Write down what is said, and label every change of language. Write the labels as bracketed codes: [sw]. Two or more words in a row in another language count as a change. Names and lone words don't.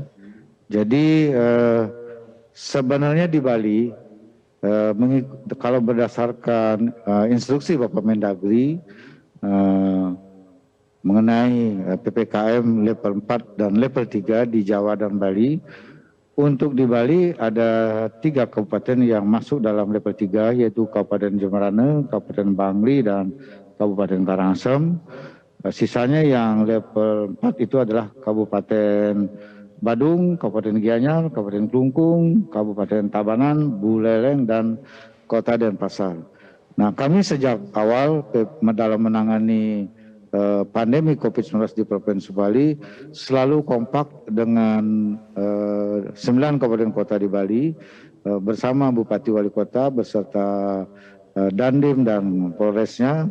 [id] Jadi sebenarnya di Bali kalau berdasarkan instruksi Bapak Mendagri mengenai PPKM level 4 dan level 3 di Jawa dan Bali. Untuk di Bali ada 3 kabupaten yang masuk dalam level 3, yaitu Kabupaten Jemberana, Kabupaten Bangli, dan Kabupaten Karangasem. Sisanya yang level 4 itu adalah Kabupaten Badung, Kabupaten Gianyar, Kabupaten Klungkung, Kabupaten Tabanan, Buleleng, dan Kota Denpasar. Nah, kami sejak awal dalam menangani pandemi COVID-19 di Provinsi Bali selalu kompak dengan 9 kabupaten kota di Bali bersama Bupati Wali Kota beserta Dandim dan Polresnya.